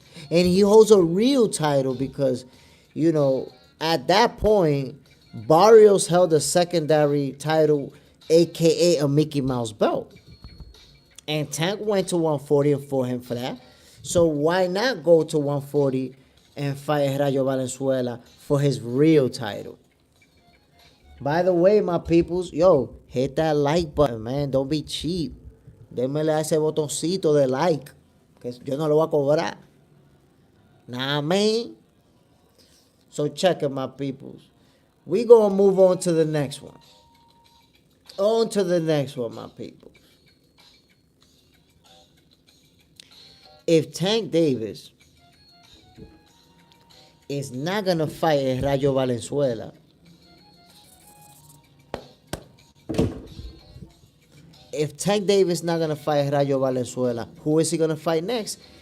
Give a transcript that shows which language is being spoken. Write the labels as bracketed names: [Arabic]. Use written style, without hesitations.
[English] And he holds a real title because, at that point, Barrios held a secondary title, aka a Mickey Mouse belt. And Tank went to 140 and fought him for that. So why not go to 140 and fight Rayo Valenzuela for his real title? By the way, my peoples, hit that like button, man. Don't be cheap. [Spanish] Démele a ese botoncito de like, que yo no lo voy a cobrar. [English] Nah, man. So check it, my peoples. We gonna move on to the next one. On to the next one, my people. If Tank Davis is not gonna fight Rayo Valenzuela, if Tank Davis not gonna fight Rayo Valenzuela, who is he gonna fight next?